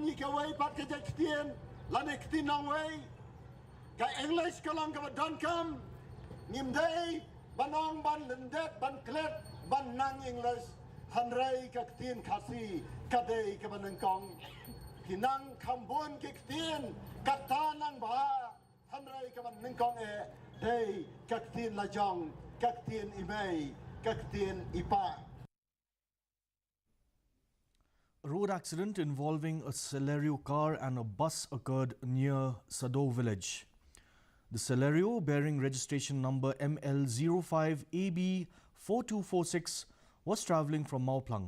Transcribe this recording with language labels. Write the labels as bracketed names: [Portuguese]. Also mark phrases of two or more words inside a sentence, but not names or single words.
[Khasi] ni ka wei pat ka jekstien la ne ktin nong wei ka english ka lang ka don kam ngim dei banong ban lendet ban klet ban nang english hanrei ka ktin khasi ka dei ka ban kong hinang khambon ki ktin ka ta nang ba hanrei ka ban kong e dei ka ktin la jong ka ktin imei ka ktin ipa. [English] A road accident involving a Celerio car and a bus occurred near Sado village. The Celerio, bearing registration number ML05AB4246, was travelling from Mauplang.